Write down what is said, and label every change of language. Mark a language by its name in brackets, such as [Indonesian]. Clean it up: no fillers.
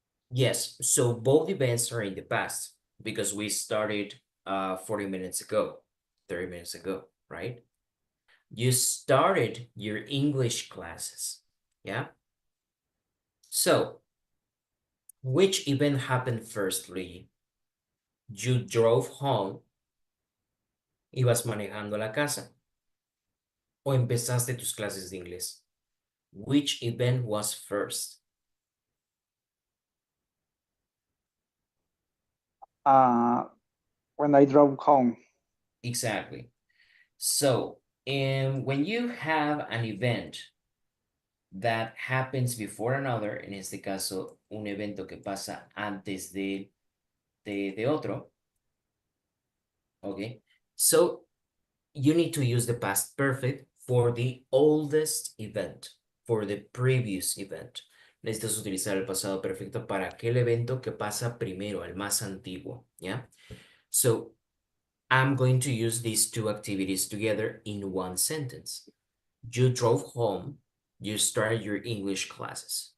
[English] Yes, so both events are in the past because we started 40 minutes ago, 30 minutes ago, right? You started your English classes. Yeah. So, which event happened firstly? You drove home, [Spanish] ibas manejando la casa o empezaste tus clases de inglés. [English] Which event was first? Uh, when I drove home. Exactly. So, and when you have an event that happens before another, [Spanish] en este caso, un evento que pasa antes de otro, [English] okay? So, you need to use the past perfect for the oldest event, for the previous event. [Spanish] Necesitas utilizar el pasado perfecto para aquel evento que pasa primero, el más antiguo, ¿ya? [English] So, I'm going to use these two activities together in one sentence. You drove home, you started your English classes.